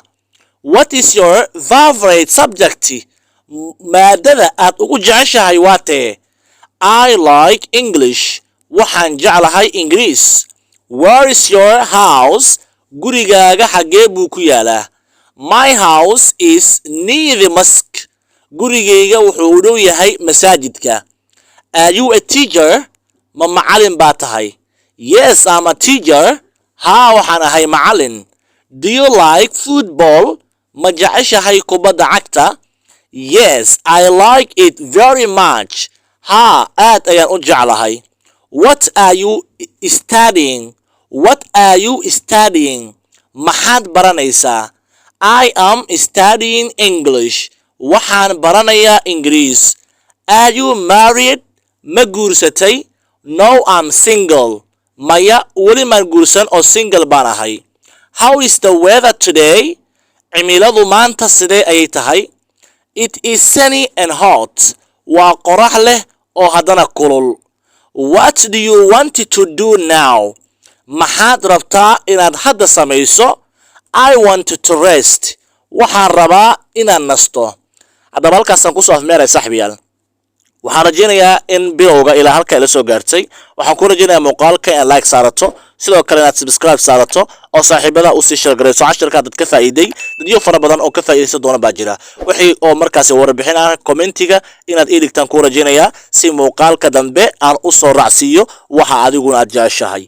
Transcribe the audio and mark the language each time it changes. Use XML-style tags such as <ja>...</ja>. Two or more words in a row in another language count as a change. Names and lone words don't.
<en>What is your favorite subject?</en> <so>Maadada aad ugu jeceshahay waa tee?</so> <en>I like English.</en> <so>Waxaan jeclahay Ingiriis.</so> <en>Where is your house?</en> <so>Gurigaaga xagee buu ku yaalaa?</so> <en>My house is near the mosque.</en> <so>Gurigayga wuxuu u dhow yahay masaajidka.</so> <en>Are you a teacher?</en> <so>Ma macalin baa tahay?</so> <en>Yes, I'm a teacher.</en> <so>Haa, waxaan ahay macalin.</so> <en>Do you like football?</en> <so>Ma jeceshahay kubadda cagta?</so> <en>Yes, I like it very much.</en> <so>Haa, aad ayaan u jeclahay.</so> <en>What are you studying? What are you studying?</en> <so>Maxaad baranaysaa?</so> <en>I am studying English.</en> <so>Waxaan baranayaa Ingiriis.</so> <en>Are you married?</en> <so>Ma guursatay?</so> <en>No, I'm single.</en> <so>Maya, weli maan guursan oo single baan ahay.</so> <en>How is the weather today?</en> <so>Cimiladu maanta sidee ayay tahay?</so> <en>It is sunny and hot.</en> <so>Waa qorax leh oo haddana kulul.</so> <en>What do you want to do now?</en> <so>Maxaad rabtaa inaad hadda samayso?</so> <en>I want to rest.</en> <so>Waxaan rabaa inaan nasto. Haddaba halkaasaan kusoo afmeeray saaxiibayaal. waxaan rajaynayaa in bilowga ilaa halka ay la soo gaartay. waxaan ku rajaynayaa muuqaalka in like saarato, sidoo kale inaad subscribe saarato oo saaxiibada u sii share gareyso casharka dad ka faa'iiday. dadyo fara badan oo ka faa'iideysan doona baa jira. wixii oo markaas warbixin ah commentiga inaad ii dhigtaan ku rajaynayaa si muuqaalka dambe aan u soo raacsiiyo waxa adiguna aad jeceshahay.</so>